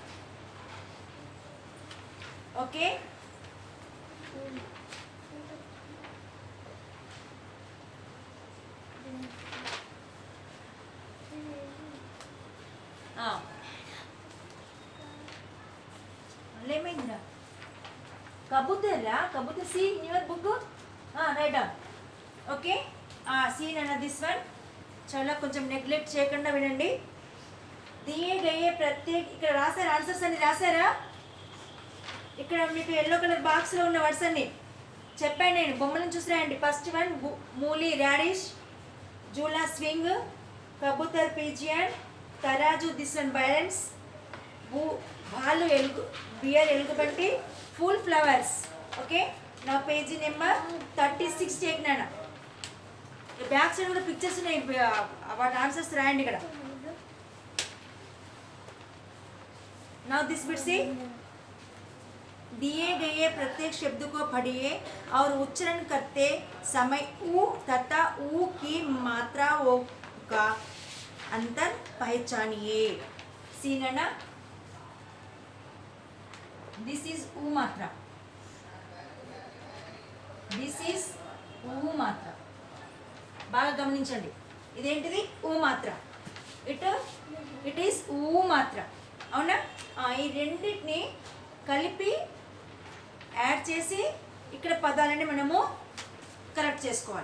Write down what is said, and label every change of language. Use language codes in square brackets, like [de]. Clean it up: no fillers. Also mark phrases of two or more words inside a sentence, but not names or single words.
[te] ఓకే. ఏమైందిరా? [en] కబూతర్రా. కబూతర్. see in your book. right on. okay. [te] సీన్ అన్న [en] this one [te] చాలా కొంచెం నెగ్లెక్ట్ చేయకుండా వినండి. [hi] दिए गए प्रत्येक. ఇక్కడ రాశారా? [te] ఆన్సర్స్ అన్ని రాశారా? ఇక్కడ మీకు ఎల్లో కలర్ బాక్స్లో ఉన్న వర్డ్స్ అన్ని చెప్పాను నేను. బొమ్మలను చూసి రాయండి. [en] first one [te] మూలి రాడిష్, జూలా స్వింగ్, కబూతర్ పిజియన్, తరాజు [en] this one [te] బ్యాలెన్స్, భాలు ఎలుగు, బియర్ ఎలుగుబంటి, ఫుల్ ఫ్లవర్స్. ఓకే. నా [en] page number [te] 36 టేక్నానా. [en] back side [te] కూడా పిక్చర్స్ ఉన్నాయి. వాటి ఆన్సర్స్ రాయండి ఇక్కడ. [hi] నా [en] this bit [hi] सी दिए गए प्रत्येक शब्द को पढ़िए और उच्चारण करते समय ऊ तथा ऊ की मात्राओं का अंतर पहचानिए. सीना [en] this is [hi] ऊ मात्रा. [en] this is [hi] ऊ मात्रा. [te] బాగా గమనించండి. ఇదేంటిది? ఊ మాత్ర. [en] it is [te] ఊ మాత్ర. అవునా? ఈ రెండింటిని కలిపి యాడ్ చేసి ఇక్కడ పదాలని మనము కరెక్ట్ చేసుకోవాలి.